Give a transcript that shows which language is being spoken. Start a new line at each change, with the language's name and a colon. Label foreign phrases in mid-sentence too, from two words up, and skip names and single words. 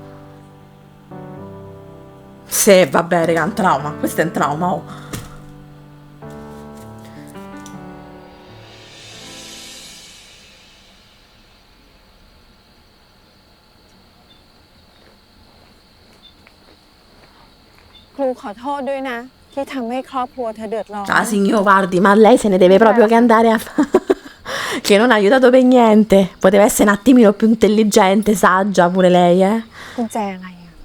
Italian: Sì, vabbè, raga, è un trauma. Questo è un trauma, oh.
Thai: Cru ขอโทษด้วยนะ ที่ทำให้ครอบครัวเธอเดือดร้อน
Italian: Ah, signor, guardi, ma lei se ne deve proprio che andare a... che non ha aiutato per niente. Poteva essere un attimino più intelligente, saggia pure lei, eh.
Thai: กุญแจอะไรอ่ะ